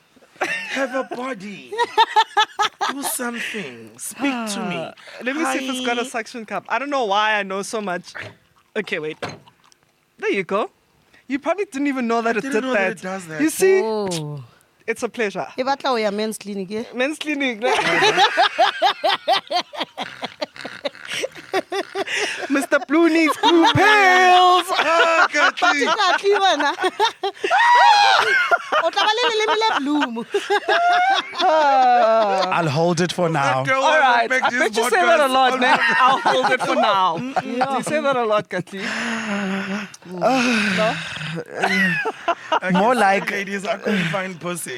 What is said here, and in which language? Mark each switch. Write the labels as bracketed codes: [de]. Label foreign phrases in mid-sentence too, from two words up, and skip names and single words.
[en] Have a body. Do something. Speak to me. Let me see if it's got a suction cup. I don't know why I know so much. Okay, wait. There you go. You probably didn't even know that it didn't did know that. that it does that. You see, Oh. it's a pleasure. [st] E batla ho ya [en] men's clinic [st] eh? [en] Men's clinic. Mr. Blue needs blue pills. Ah, Kati. [st] Kathi wena. O tla ba le leleme le blue. [en] I'll hold it for now. Girl, All right. make I this bet you say that a podcast lot, on- man. I'll hold it for now. You say that a lot, Kathy. No? More like ladies, I couldn't find pussy.